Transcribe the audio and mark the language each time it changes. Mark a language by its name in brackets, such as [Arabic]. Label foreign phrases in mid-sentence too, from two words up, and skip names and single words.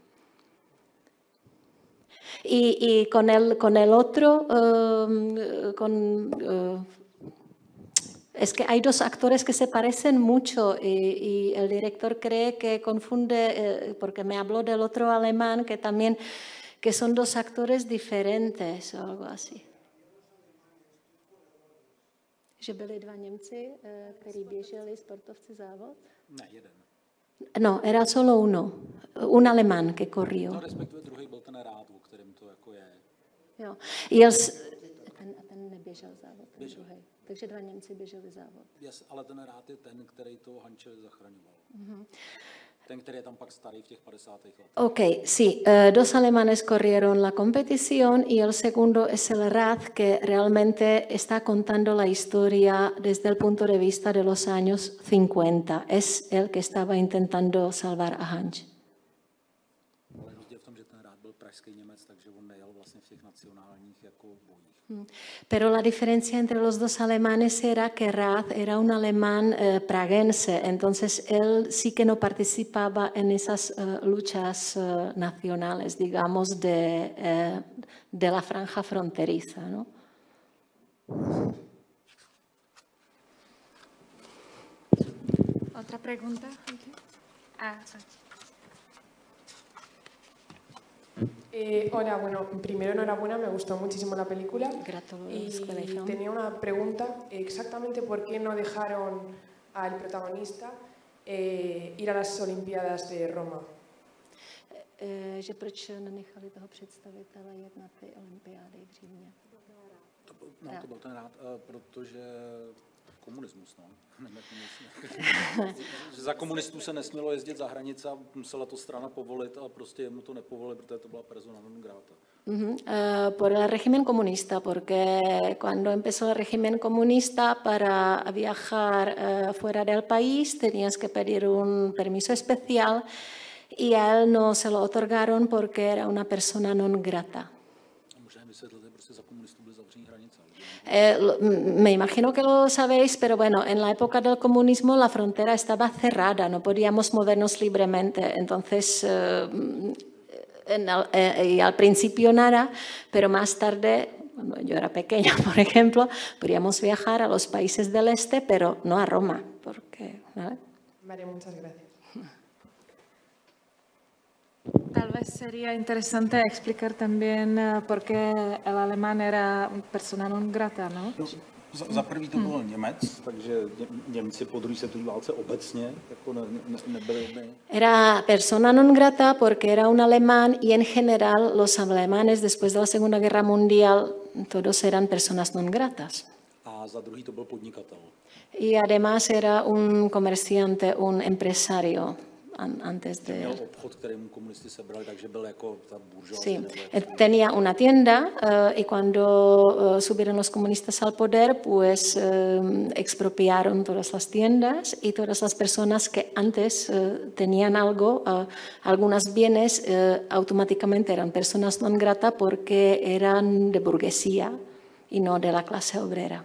[Spanish] Y con el otro, es que hay dos actores que se parecen mucho y el director cree que confunde, porque me habló del otro alemán, que también que son dos actores diferentes o algo así. [Czech] Že byli dva Němci, kteří běželi sportovci závod? Ne, jeden. [Spanish] No, era solo uno, un alemán que corrió. [Czech] No, respektive druhý byl ten Rád, o kterém to jako je. Jo. Ten neběžel závod, ten druhý. Takže dva Němci běželi závod. Yes, ale ten Rád je ten, který toho Hanče zachraňoval. Mm-hmm. Ten, který je tam pak starý v těch 50. letech. [Spanish] Ok, sí. Dos alemanes corrieron la competición y el segundo es el Rád, que realmente está contando la historia desde el punto de vista de los años 50. Es el que estaba intentando salvar a Hanč. [Czech] Ale rozdíl v tom, že ten Rád byl pražský Němec, takže on nejel vlastně v těch nacionálních jako bojích. [Spanish] Pero la diferencia entre los dos alemanes era que Rád era un alemán praguense, entonces él sí que no participaba en esas luchas nacionales, digamos, de la franja fronteriza, ¿no? ¿Otra pregunta? Hola, bueno, primero enhorabuena, me gustó muchísimo la película. Y tenía una pregunta, exactamente por qué no dejaron al protagonista ir a las Olimpiadas de Roma. [Czech] Že proč nenechali toho představitele jet na ty olympiády v Římě? To byl ten Rád, protože komunismus, no. Za komunistů se nesmělo jezdit za hranice a musela to strana povolit a prostě mu to nepovolili, protože to byla [Latin] persona non grata. [Spanish] Por el régimen comunista, porque cuando empezó el régimen comunista para viajar fuera del país tenías que pedir un permiso especial y a él no se lo otorgaron porque era una [Latin] persona non grata. [Czech] Možná vysvětlit, prostě za komunistů byly zavřený hranice. [Spanish] Me imagino que lo sabéis, pero bueno, en la época del comunismo la frontera estaba cerrada, no podíamos movernos libremente, entonces y al principio nada, pero más tarde, cuando yo era pequeña, por ejemplo, podíamos viajar a los países del este, pero no a Roma, porque, ¿vale? Vale, muchas gracias. Tal vez sería interesante explicar también por qué el alemán era [Latin] persona non grata, [Spanish] ¿no? [Czech] Za prvý to byl Němec, takže Němci po druhé světové válce obecně jako nebyli. [Spanish] Era persona non grata porque era un alemán y en general los alemanes después de la Segunda Guerra Mundial todos eran personas [Latin] non gratas. [Czech] A za druhý to byl podnikatel. [Spanish] Y además era un comerciante, un empresario. Antes de... [Czech] Měl obchod, kterému komunisti sebrali, takže byl jako ta buržoazí. [Spanish] Sí, tenía una tienda y cuando subieron los comunistas al poder, pues expropiaron todas las tiendas y todas las personas que antes tenían algo, algunos bienes, automáticamente eran personas [Latin] non grata [Spanish] porque eran de burguesía y no de la clase obrera.